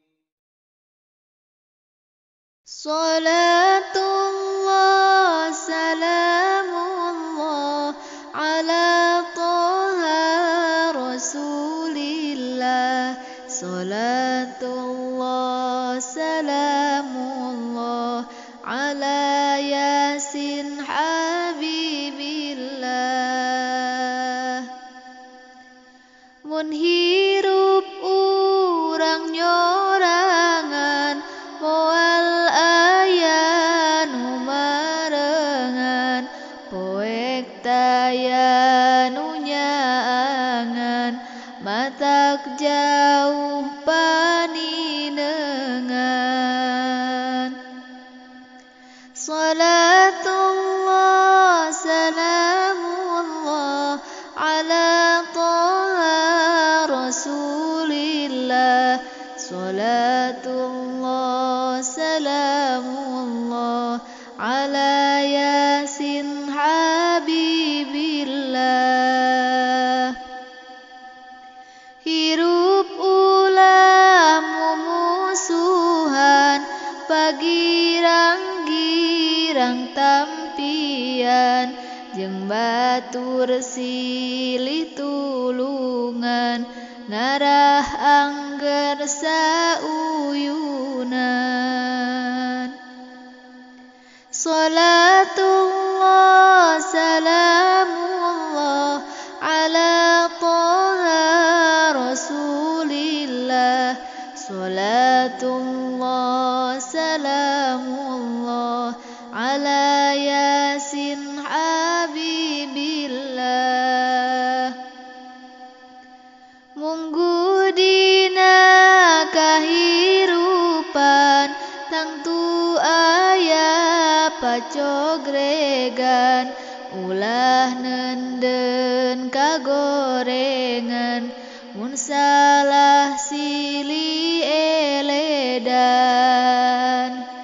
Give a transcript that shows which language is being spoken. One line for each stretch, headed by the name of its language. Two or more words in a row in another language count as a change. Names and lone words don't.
Arabic: صلاة الله سلام الله على طه رسول الله. صلاة الله سلام الله على ياسين حبيب الله.
Sundanese: Mun hirup urang nyorangan moal aya nu marengan, poek taya nu nyaangan, matak jauh paninengan.
Arabic: صلاة الله سلام الله على طه رسول الله. صلاة الله سلام الله على ياسين حبيب الله.
Sundanese: Hirup ulah mumusuhan, pagirang-girang tampian, jeung batur silih tulungan, ngarah angger sauyunan.
Arabic: صلاة الله سلام الله على طه رسول الله. صلاة الله سلام الله على ياسين حبيب الله.
Sundanese: Munggu dina kahirupan tangtu aya pacogregan, ulah nenden kagorengan, mun salah silih eledan.